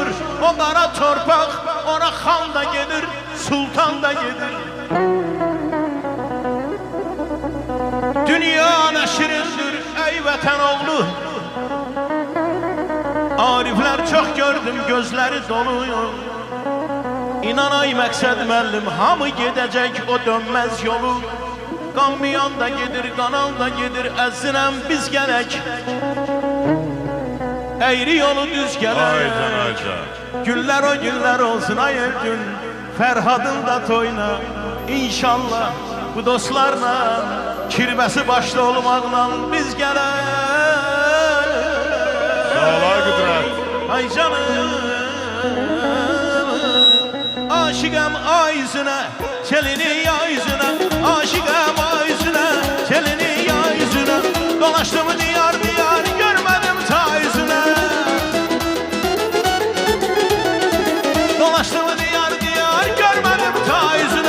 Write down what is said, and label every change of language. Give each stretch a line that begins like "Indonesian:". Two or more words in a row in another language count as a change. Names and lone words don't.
Turkish: Onlara torpak, ona han da gelir, sultan da gelir. Dünya neşirindir ey vatan oğlu. Arifler çok gördüm, gözleri doluyor.
Azerbaijani: İnan ay məqsəd müəllim, hamı
Turkish: gedecek o dönmez yolu.
Azerbaijani: Qanmayan da gedir, qanan da gedir, əzzinəm biz gələk. Eğri yolu düz gələk. Günlər o günlər olsun ay gün. Ferhadın da toyuna inşallah bu dostlarla kirbəsi başda olmaqla biz gələk. Sağlar qüdrət.
Turkish: Ay canım aşıqam ay yüzüne, çelini ya yüzüne. Aşıqam ay yüzüne, çelini ya yüzüne. Dolaştım diyar diyar, görmedim ta yüzüne. Dolaştım diyar diyar, görmedim ta yüzüne.